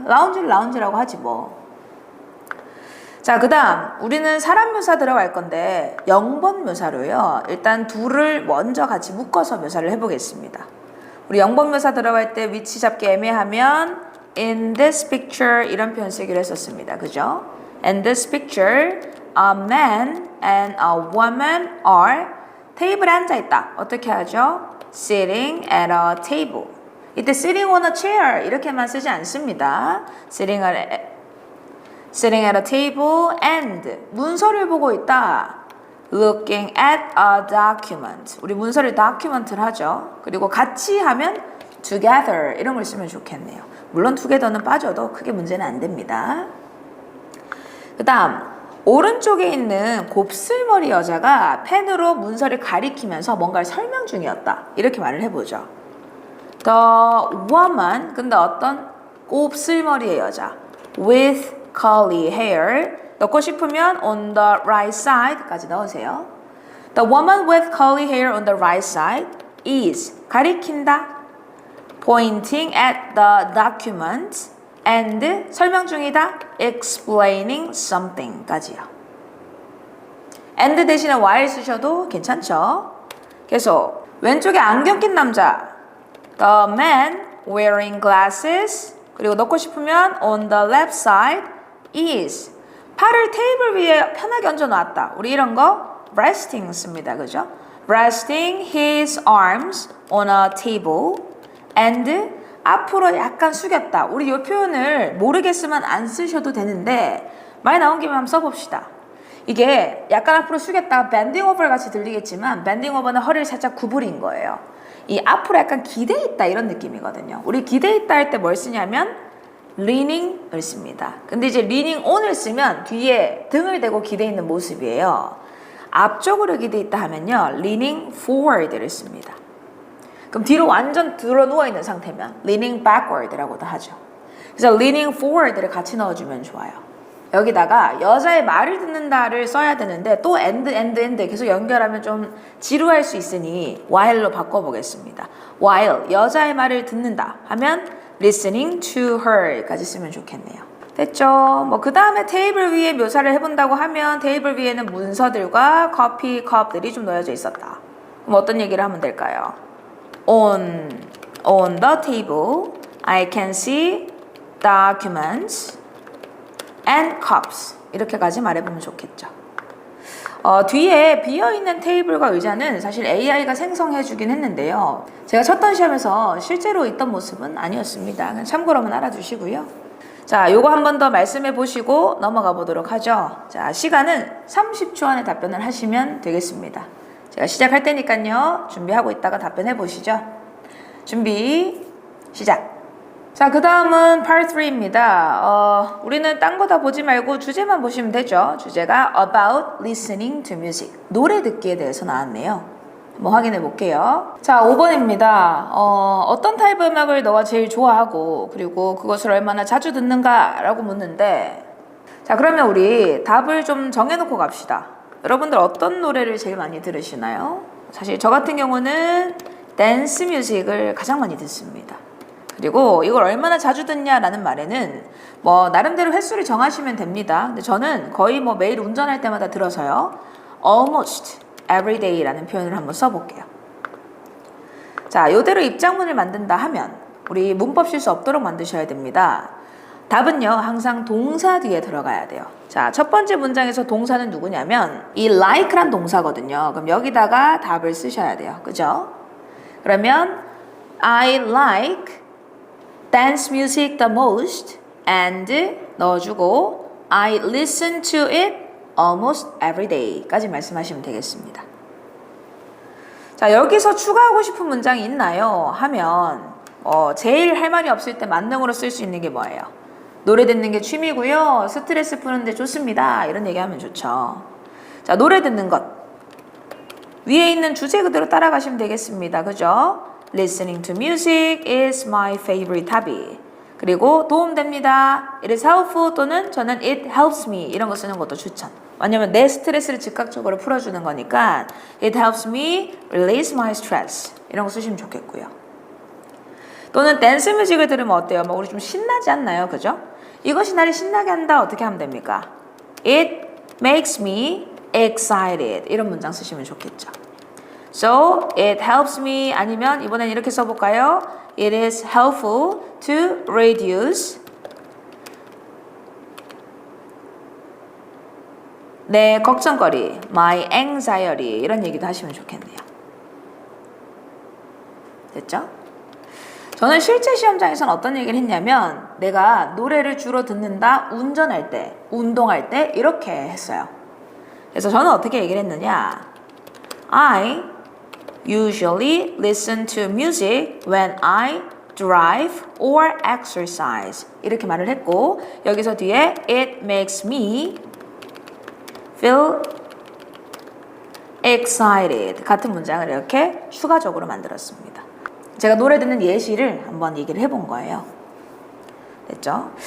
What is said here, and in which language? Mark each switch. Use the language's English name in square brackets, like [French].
[Korean] 라운지를 라운지라고 하지 뭐. 자, 그 다음 우리는 사람 묘사 들어갈 건데 0번 묘사로요. 일단 둘을 먼저 같이 묶어서 묘사를 해보겠습니다. 우리 0번 묘사 들어갈 때 위치 잡기 애매하면 [English] in this picture [Korean] 이런 표현 쓰기로 했었습니다. 그죠? [English] In this picture a man and a woman are [Korean] 테이블에 앉아있다. 어떻게 하죠? [English] sitting at a table. [Korean] 이때 [English] sitting on a chair [Korean] 이렇게만 쓰지 않습니다. [English] sitting at a table and [Korean] 문서를 보고 있다. [English] looking at a document. [Korean] 우리 문서를 document를 하죠. 그리고 같이 하면 together 이런 걸 쓰면 좋겠네요. 물론 together는 빠져도 크게 문제는 안 됩니다. 그 다음 오른쪽에 있는 곱슬머리 여자가 펜으로 문서를 가리키면서 뭔가를 설명 중이었다. 이렇게 말을 해보죠. [English] The woman, [Korean] 근데 어떤 곱슬머리의 여자 [English] with curly hair [Korean] 넣고 싶으면 [English] on the right side까지 넣으세요. The woman with curly hair on the right side is [Korean] 가리킨다. [English] Pointing at the document and [Korean] 설명 중이다. [English] Explaining something까지요. [Korean] and 대신에 while 쓰셔도 괜찮죠. 계속 왼쪽에 안경 낀 남자 [English] The man wearing glasses [Korean] 그리고 넣고 싶으면 [English] on the left side is [Korean] 팔을 테이블 위에 편하게 얹어 놨다. 우리 이런 거 resting 씁니다. 그죠? [English] Resting his arms on a table and [Korean] 앞으로 약간 숙였다. 우리 이 표현을 모르겠으면 안 쓰셔도 되는데 많이 나온 김에 한번 써봅시다. 이게 약간 앞으로 숙였다 [English] bending over [Korean] 같이 들리겠지만 bending over는 허리를 살짝 구부린 거예요. 이 앞으로 약간 기대 있다 이런 느낌이거든요. 우리 기대 있다 할 때 뭘 쓰냐면 leaning을 씁니다. 근데 이제 leaning on을 쓰면 뒤에 등을 대고 기대 있는 모습이에요. 앞쪽으로 기대 있다 하면요 [English] leaning forward [Korean] 를 씁니다. 그럼 뒤로 완전 들어 누워 있는 상태면 [English] leaning backward [Korean] 라고도 하죠. 그래서 leaning forward를 같이 넣어주면 좋아요. 여기다가 여자의 말을 듣는다를 써야 되는데 또 and 계속 연결하면 좀 지루할 수 있으니 while로 바꿔보겠습니다. while 여자의 말을 듣는다 하면 [English] listening to her [Korean] 까지 쓰면 좋겠네요. 됐죠? 뭐 그 다음에 테이블 위에 묘사를 해본다고 하면 테이블 위에는 문서들과 커피 컵들이 좀 놓여져 있었다. 그럼 어떤 얘기를 하면 될까요? [English] On the table, I can see documents and cups [Korean] 이렇게까지 말해보면 좋겠죠. 뒤에 비어있는 테이블과 의자는 사실 AI가 생성해주긴 했는데요. 제가 쳤던 시험에서 실제로 있던 모습은 아니었습니다. 그냥 참고로만 알아두시고요. 자, 요거 한 번 더 말씀해 보시고 넘어가 보도록 하죠. 자, 시간은 30초 안에 답변을 하시면 되겠습니다. 제가 시작할 테니까요. 준비하고 있다가 답변해 보시죠. 준비, 시작! 자, 그 다음은 part 3입니다. 우리는 딴 거 다 보지 말고 주제만 보시면 되죠. 주제가 [English] about listening to music. [Korean] 노래 듣기에 대해서 나왔네요. 한번 확인해 볼게요. 자, 5번입니다. 어떤 타입의 음악을 너가 제일 좋아하고 그리고 그것을 얼마나 자주 듣는가 라고 묻는데 자, 그러면 우리 답을 좀 정해놓고 갑시다. 여러분들 어떤 노래를 제일 많이 들으시나요? 사실 저 같은 경우는 댄스 뮤직을 가장 많이 듣습니다. 그리고 이걸 얼마나 자주 듣냐라는 말에는 뭐 나름대로 횟수를 정하시면 됩니다. 근데 저는 거의 뭐 매일 운전할 때마다 들어서요. [English] almost every day [Korean] 라는 표현을 한번 써볼게요. 자, 요대로 입장문을 만든다 하면 우리 문법 실수 없도록 만드셔야 됩니다. 답은요 항상 동사 뒤에 들어가야 돼요. 자, 첫 번째 문장에서 동사는 누구냐면 이 like란 동사거든요. 그럼 여기다가 답을 쓰셔야 돼요. 그죠? [English] 그러면 I like dance music the most and [Korean] 넣어주고 [English] I listen to it almost every day [Korean] 까지 말씀하시면 되겠습니다. 자, 여기서 추가하고 싶은 문장이 있나요? 하면 제일 할 말이 없을 때 만능으로 쓸 수 있는 게 뭐예요? 노래 듣는 게 취미고요. 스트레스 푸는데 좋습니다. 이런 얘기하면 좋죠. 자, 노래 듣는 것 위에 있는 주제 그대로 따라가시면 되겠습니다. 그죠? [English] Listening to music is my favorite hobby. [Korean] 그리고 도움됩니다. [English] It is helpful [Korean] 또는 저는 [English] it helps me [Korean] 이런 거 쓰는 것도 추천. 왜냐면 내 스트레스를 즉각적으로 풀어주는 거니까 [English] it helps me release my stress [Korean] 이런 거 쓰시면 좋겠고요. 또는 댄스 뮤직을 들으면 어때요? 뭐 우리 좀 신나지 않나요? 그죠? 이것이 나를 신나게 한다. 어떻게 하면 됩니까? [English] It makes me excited [Korean] 이런 문장 쓰시면 좋겠죠. [English] So, it helps me [Korean] 아니면 이번엔 이렇게 써볼까요? [English] It is helpful to reduce [Korean] 내 걱정거리, [English] my anxiety [Korean] 이런 얘기도 하시면 좋겠네요. 됐죠? 저는 실제 시험장에서는 어떤 얘기를 했냐면 내가 노래를 주로 듣는다 운전할 때, 운동할 때 이렇게 했어요. 그래서 저는 어떻게 얘기를 했느냐 [English] I usually listen to music when I drive or exercise [Korean] 이렇게 말을 했고 여기서 뒤에 [English] it makes me feel excited [Korean] 같은 문장을 이렇게 추가적으로 만들었습니다. 제가 노래 듣는 예시를 한번 얘기를 해본 거예요. 됐죠?